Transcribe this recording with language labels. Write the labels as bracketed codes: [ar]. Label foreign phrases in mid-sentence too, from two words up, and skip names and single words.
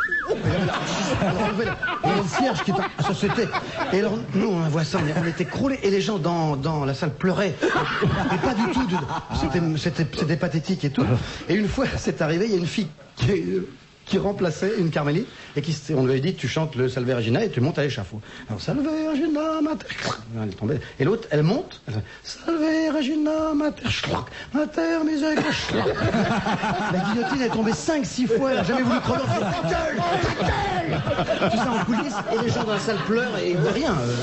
[fr] Et le cierge qui était. Ça c'était. Et alors, nous, on voit ça, on était croulés. Et les gens dans la salle pleuraient. Mais pas du tout. C'était pathétique et tout. Et une fois, c'est arrivé, il y a une fille qui remplaçait une Carmélite et on lui avait dit tu chantes le Salve Regina et tu montes à l'échafaud. [la] Alors Salve Regina Mater, [fr] elle est tombée. Et l'autre elle monte, elle fait, [la] Salve Regina Mater, Mater Misericordia. [fr] La guillotine est tombée 5-6 fois, elle n'a jamais voulu crever. Tout ça en coulisses et les gens dans la salle pleurent et ils voient rien.